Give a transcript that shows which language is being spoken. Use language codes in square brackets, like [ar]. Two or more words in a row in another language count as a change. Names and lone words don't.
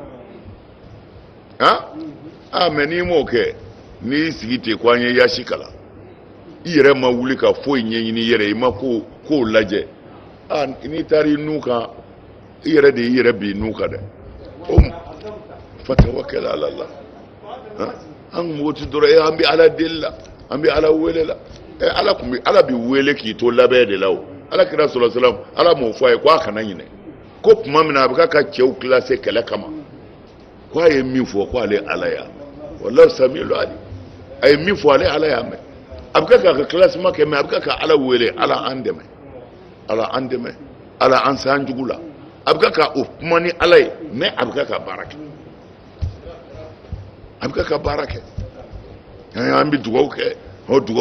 [bm] mais n'i m'o kɛ n'i sigi ten ko an ye yasi kalan i yɛrɛ ma wuli ka foyi ɲɛɲini i yɛrɛ i ma kow lajɛ n'i taara i nu kan i yɛrɛ de y'i yɛrɛ bin nu kan dɛ [ar] فتوكل على الله [bm] an mɔgɔ ti dɔrɔn an bɛ ala deli la an bɛ ala wele la ala bi wele k'i to labɛn de la o ala kira [ar] صلى الله عليه وسلم [bm] ala m'o fɔ a ye ko a kana ɲinɛ ko tuma min na a bɛ ka cɛw classé kɛlɛ kama ko a ye min fɔ ko ale ala ya [ar] والله سميع عليم [bm] a ye min fɔ ale ala y'a mɛn a bɛ ka ka classement kɛ mɛ a bɛ ka ala wele ala an dɛmɛ ala an san jugu la a bɛ ka o kuma ni ala ye mɛ a bɛ ka baara kɛ an bɛ dugawu kɛ dugawu